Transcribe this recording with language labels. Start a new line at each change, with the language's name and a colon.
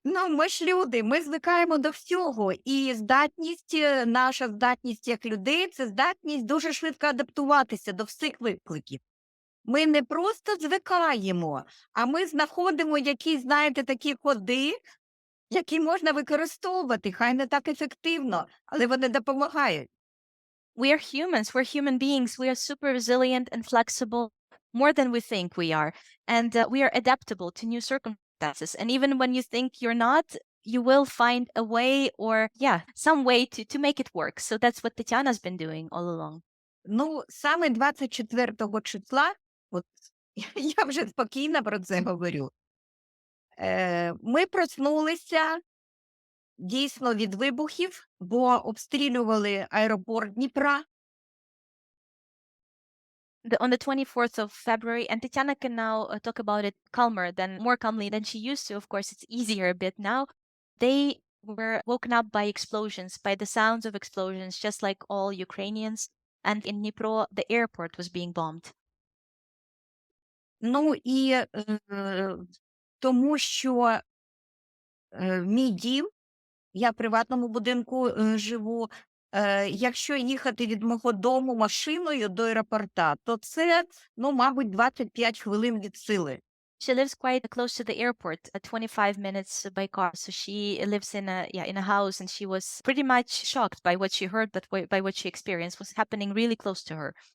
Ukrainian: Ми ж люди, ми звикаємо до всього. І наша здатність як людей – це здатність дуже швидко адаптуватися до всіх викликів. Ми не просто звикаємо, а ми знаходимо якісь, такі ходи, які можна використовувати, хай не так ефективно, але вони допомагають.
English: We are humans, we're human beings, we are super resilient and flexible, more than we think we are. And we are adaptable to new circumstances. And even when you think you're not, you will find a way or, some way to make it work. So that's what Tetiana's been doing all along.
Ukrainian: Саме 24 числа, от я вже спокійно про це говорю, ми проснулися дійсно від вибухів, бо обстрілювали аеропорт Дніпра.
English: On the 24th of February, and Tetiana can now talk about it more calmly than she used to. Of course, it's easier a bit now. They were woken up by explosions, by the sounds of explosions, just like all Ukrainians. And in Dnipro, the airport was being bombed.
Ukrainian: І тому що мій дім, я в приватному будинку живу, якщо їхати від мого дому машиною до аеропорта, то це, мабуть, 25 хвилин від сили.
English: She lives quite close to the airport, 25 minutes by car. So she lives in a house, and she was pretty much shocked by what she heard, but by what she experienced was happening really close to her.